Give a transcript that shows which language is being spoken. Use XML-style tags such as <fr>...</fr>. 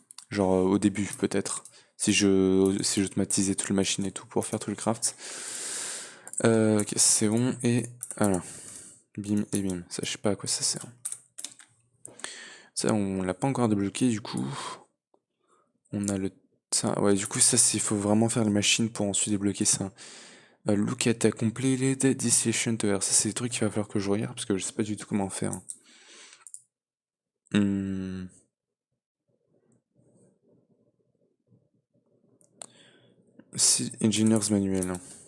<fr>Genre au début peut-être. Si j'automatisais toute la machine et tout pour faire tout le craft. Ok, c'est bon. Et voilà. Bim et bim. Ça je sais pas à quoi ça sert. Ça on l'a pas encore débloqué du coup. On a le... Ça, ouais du coup ça il faut vraiment faire les machines pour ensuite débloquer ça.</fr> <en>Look at a completed distillation tower.</en> <fr>Ça c'est des trucs qu'il va falloir que je regarde parce que je sais pas du tout comment faire. Si, Engineer's Manual.</fr>